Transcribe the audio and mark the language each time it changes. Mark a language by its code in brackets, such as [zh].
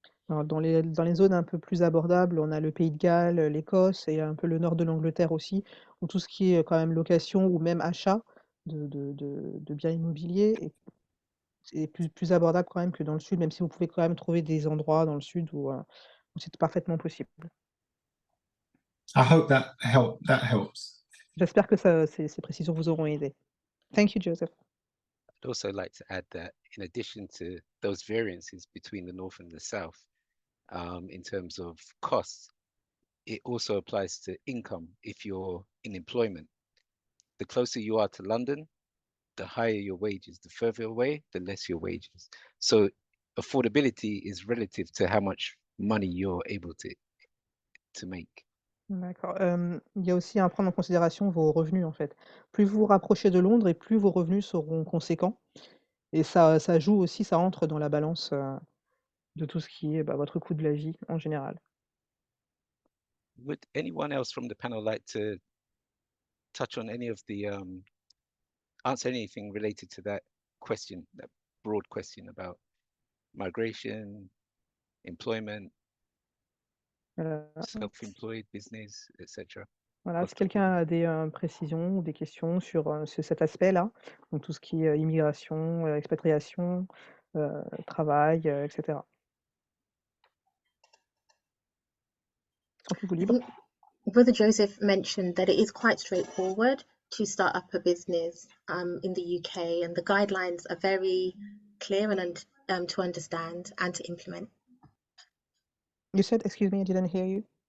[fr] Alors, dans les zones un peu plus abordables, on a le Pays de Galles, l'Écosse et un peu le nord de l'Angleterre aussi, où tout ce qui est quand même location ou même achat de biens immobiliers est plus abordable quand même que dans le sud, même si vous pouvez quand même trouver des endroits dans le sud où c'est parfaitement possible. [en] I hope that helps. [fr] J'espère que ces précisions vous auront aidé. [en] Thank you, Joseph. I'd also like to add that in addition to those variances between the North and the South, in terms of costs, it also applies to income if you're in employment. The closer you are to London, the higher your wages. The further away, the less your wages. So affordability is relative to how much money you're able to make. [fr] D'accord. Il y a aussi à prendre en considération vos revenus, en fait. Plus vous vous rapprochez de Londres et plus vos revenus seront conséquents. Et ça joue aussi, ça entre dans la balance de tout ce qui est votre coût de la vie en général. [en] Would anyone else from the panel like to touch on any of the answer anything related to that question, that broad question about migration, employment, self-employed business, etc. [fr] Voilà, si quelqu'un a des précisions ou des questions sur cet aspect-là, donc tout ce qui est immigration, expatriation, travail, etc. Sentez-vous [en] I [fr] libre. [en] think Brother Joseph mentioned that it is quite straightforward to start up a business in the UK, and the guidelines are very clear and to understand and to implement. You said, excuse me, I didn't hear you.